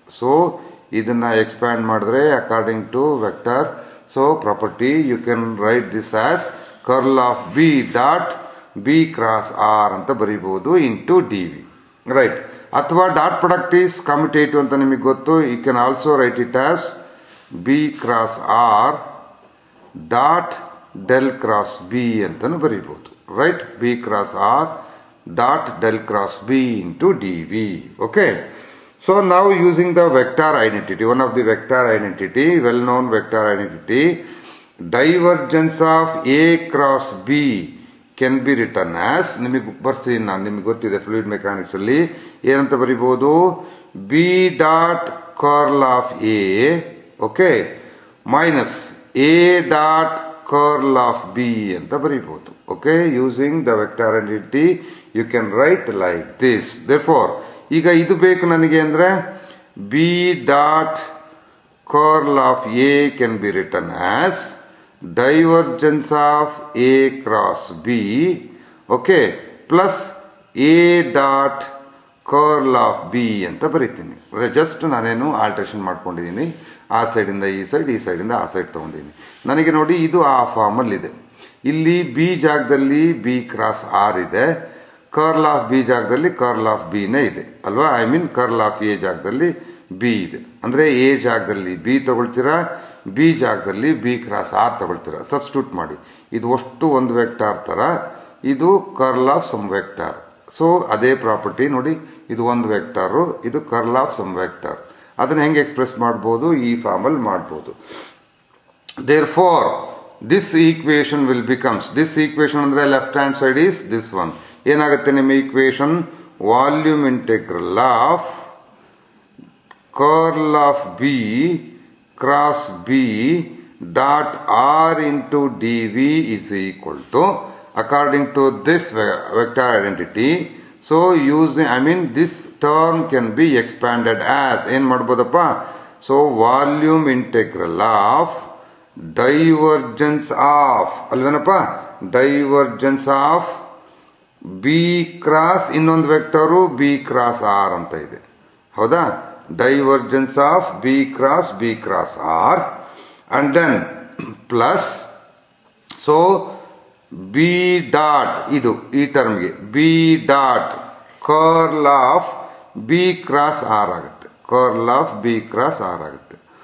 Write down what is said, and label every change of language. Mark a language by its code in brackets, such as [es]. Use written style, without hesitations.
[en] so [kn] ಇದನ್ನ expand ಮಾಡಿದ್ರೆ [en] according to vector so property you can write this as curl of B dot B cross R [kn] ಅಂತ ಬರೀಬಹುದು [en] Into D V, right. ಅಥವಾ dot product is commutative [kn] ಅಂತ ನಿಮಗೆ ಗೊತ್ತು. [en] you can also write it as B cross R dot del cross B [kn] ಅಂತಾನು ಬರೀಬಹುದು, [en] Right. B cross R dot del cross b into dv. Okay, so now using the vector identity, one of the vector identity, well known vector identity, divergence of a cross b can be written as, [kn] ನಿಮಗೆ ಬರ್ಸಿ, ನಾನು ನಿಮಗೆ ಗೊತ್ತಿದೆ fluid mechanics ಅಲ್ಲಿ ಏನಂತ ಬರೀಬಹುದು? [en] b dot curl of a, okay, minus a dot curl of b [kn] ಅಂತ ಬರೀಬಹುದು. [en] Okay, using the vector identity you can write like this. Therefore [kn] ಈಗ ಇದು ಬೇಕು ನನಗೆ ಅಂದ್ರೆ [en] b dot curl of a can be written as divergence of a cross b, okay, plus a dot curl of b [kn] ಅಂತ ಬರೀತೀನಿ. Just ನಾನೇನು alteration ಮಾಡ್ಕೊಂಡಿದ್ದೀನಿ. ಆ ಸೈಡ್ ಇಂದ ಈ ಸೈಡ್, ಈ ಸೈಡ್ ಇಂದ ಆ ಸೈಡ್ ತಗೊಂಡಿದ್ದೀನಿ. ನನಗೆ ನೋಡಿ ಇದು ಆ ಫಾರ್ಮ್ ಅಲ್ಲಿ ಇದೆ. ಇಲ್ಲಿ ಬಿ ಜಾಗದಲ್ಲಿ ಬಿ ಕ್ರಾಸ್ ಆರ್ ಇದೆ, ಕರ್ಲ್ ಆಫ್ ಬಿ ಜಾಗದಲ್ಲಿ ಕರ್ಲ್ ಆಫ್ ಬಿ ನೇ ಇದೆ ಅಲ್ವಾ? I mean curl of A ಜಾಗದಲ್ಲಿ ಬಿ ಇದೆ. ಅಂದ್ರೆ ಎ ಜಾಗದಲ್ಲಿ ಬಿ ತಗೊಳ್ತೀರಾ, ಬಿ ಜಾಗದಲ್ಲಿ ಬಿ ಕ್ರಾಸ್ ಆರ್ ತಗೊಳ್ತೀರಾ. ಸಬ್ಸ್ಟಿಟ್ಯೂಟ್ ಮಾಡಿ. ಇದು ಅಷ್ಟು ಒಂದು ವೆಕ್ಟಾರ್ ತರ, ಇದು curl of some vector. So ಅದೇ ಪ್ರಾಪರ್ಟಿ ನೋಡಿ, ಇದು ಒಂದು ವೆಕ್ಟಾರು, ಇದು ಕರ್ಲ್ ಆಫ್ ಸಮ್ ವೆಕ್ಟಾರ್. ಅದನ್ನು ಹೆಂಗೆ ಎಕ್ಸ್ಪ್ರೆಸ್ ಮಾಡ್ಬೋದು, ಈ ಫಾರ್ಮಲ್ಲಿ ಮಾಡ್ಬೋದು. [en] Therefore, this equation will becomes, this equation ಅಂದ್ರೆ left hand side is this one. [kn] ಏನಾಗುತ್ತೆ ನಿಮ್ಮ [en] Equation? Volume integral of curl of B cross B dot R into D V is equal to, according to this vector identity. So this term can be expanded as [kn] ಏನ್ ಮಾಡ್ಬೋದಪ್ಪ? [en] So volume integral of divergence of [kn] ಅಲ್ವೇನಪ್ಪ, [en] divergence of B cross [kn] ಇನ್ನೊಂದು vector [en] B cross R [kn] ಅಂತ ಇದೆ, ಹೌದಾ? [en] divergence of B cross R and then plus, so B dot, [kn] ಇದು ಈ ಟರ್ಮ್ಗೆ [en] B dot curl of B cross R ಆಗುತ್ತೆ, curl of B cross R ಆಗುತ್ತೆ.